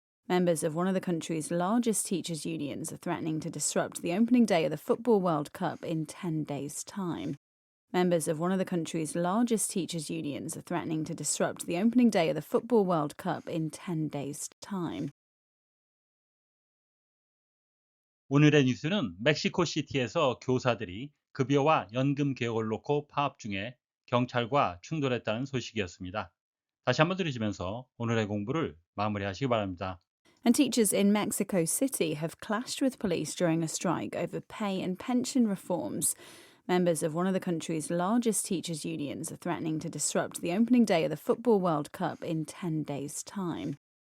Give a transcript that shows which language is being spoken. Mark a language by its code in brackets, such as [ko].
[en] Members of one of the country's largest teachers' unions are threatening to disrupt the opening day of the Football World Cup in 10 days' time. Members of one of the country's largest teachers' unions are threatening to disrupt the opening day of the Football World Cup in 10 days' time. [ko] 오늘의 뉴스는 멕시코 시티에서 교사들이 급여와 연금 개혁을 놓고 파업 중에 경찰과 충돌했다는 소식이었습니다. 다시 한번 들으시면서 오늘의 공부를 마무리하시기 바랍니다. [en] And teachers in Mexico City have clashed with police during a strike over pay and pension reforms. Members of one of the country's largest teachers' unions are threatening to disrupt the opening day of the Football World Cup in 10 days' time.